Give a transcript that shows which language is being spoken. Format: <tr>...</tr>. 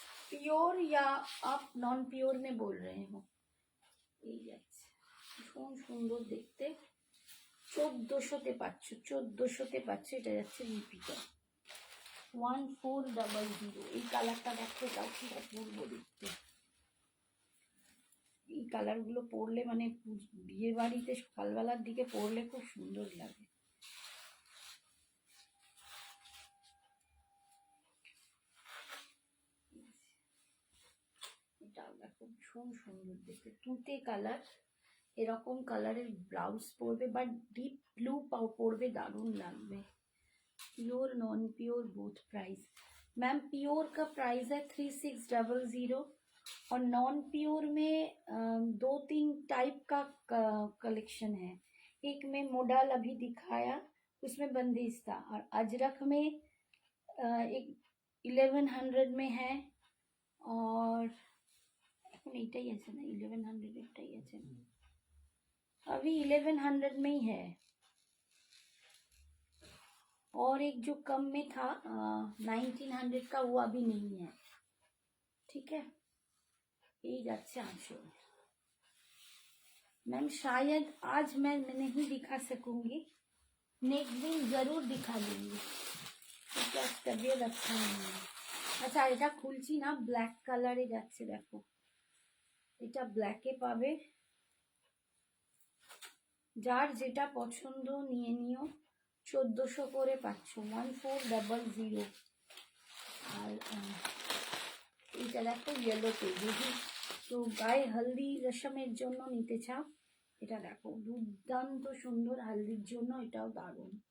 <hi>Pure या आप non pure में बोल रहे हो?</hi> <bn>এই যাচ্ছে, ভীষণ সুন্দর দেখতে, 1400-তে পাচ্ছ, 1400-তে পাচ্ছ। এটা যাচ্ছে লিপিটা 1400। এই কালারটা দেখতে, তাও খুব অপূর্ব দেখতে। এই কালারগুলো পরলে মানে বিয়ে বাড়িতে সকালবেলার দিকে পরলে খুব সুন্দর লাগে। এটাও দেখো ভীষণ সুন্দর দেখতে, তুঁতে কালার, এরকম কালারের ব্লাউজ পরবে বা ডিপ ব্লু পরবে, दारुण লাগবে।</bn> <hi>Pure non pure both price. Ma'am pure का प्राइस है 3600 और नॉन प्योर में 2-3 टाइप का कलेक्शन है। एक में मोडाल अभी दिखाया उसमें बंदिश था, और अजरक में एक 1100 में है, और</hi> <bn>এখন এইটাই আছে না</bn> <hi>1100 এটাই আছে না, अभी 1100 में ही है, और एक जो कम में था 1900 का वो अभी नहीं है। ठीक है,</hi> <bn>यही जाच्छे आंचल।</bn> <hi>मैम शायद आज मैं नहीं दिखा सकूंगी, नेक्स्ट दिन जरूर दिखा दूंगी क्योंकि आज तबीयत अच्छा नहीं है।</hi> <bn>अच्छा এটা খুলছি না, ব্ল্যাক কালারে যাচ্ছে দেখো, এটা ব্ল্যাকে পাবে, যার যেটা পছন্দ নিয়ে নিও। 1400 করে পাচ্ছ, 1400। আর এইটা দেখো ইয়েলোতে, যদি তো গায়ে হলদি রসমের জন্য নিতে চাও, এটা দেখো দুর্দান্ত সুন্দর, হলদির জন্য এটাও দারুণ।</bn>